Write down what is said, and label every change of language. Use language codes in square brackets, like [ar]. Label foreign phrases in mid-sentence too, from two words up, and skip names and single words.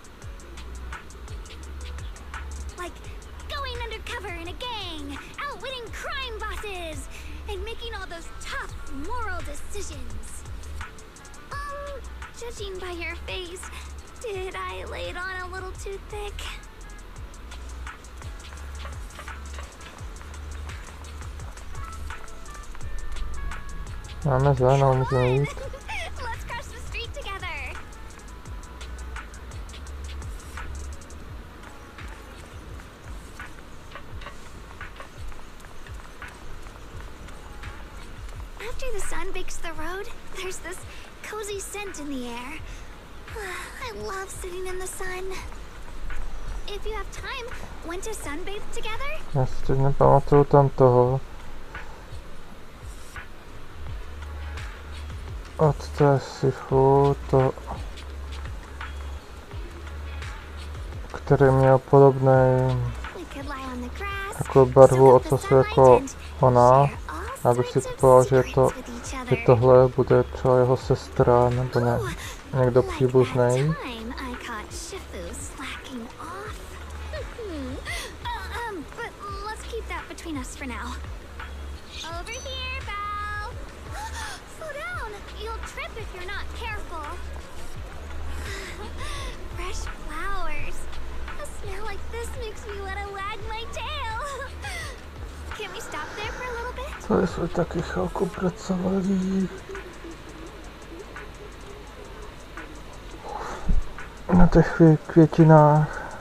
[en] Like going undercover in a gang, outwitting crime bosses, and making all those tough moral decisions. Judging by your face, did I lay it on a little too thick? [cs] Máme zelenou, můžeme jít. [en] Let's cross the street together. After the sun bakes the road, there's this cozy scent in the air. I love sitting in the sun. if you have time, went to sunbathe together? [cs] Já si teď nepamatuju tam toho. Od té sifu to, který měl podobný [en] We could lie on the grass, [cs] jako barvu [en] soak up the [cs] ocasu jako [en] sunlight, [cs] ona. [en] share all [cs] Já bych si [en] sorts of [cs] typoval, že [en] secrets with each [cs] že [en] other. [cs] tohle bude třeba jeho sestra nebo někdo [en] Like that [cs] příbuzný. [en] time I caught Shifu slacking off. But let's keep that between us for now. Over here, Val. Slow down. You'll trip if you're not careful. Fresh flowers. A smell like this makes me want to wag my tail. Can we stop there for a little bit? [cs] To jsme taky chvilku pracovali. Na těch květinách.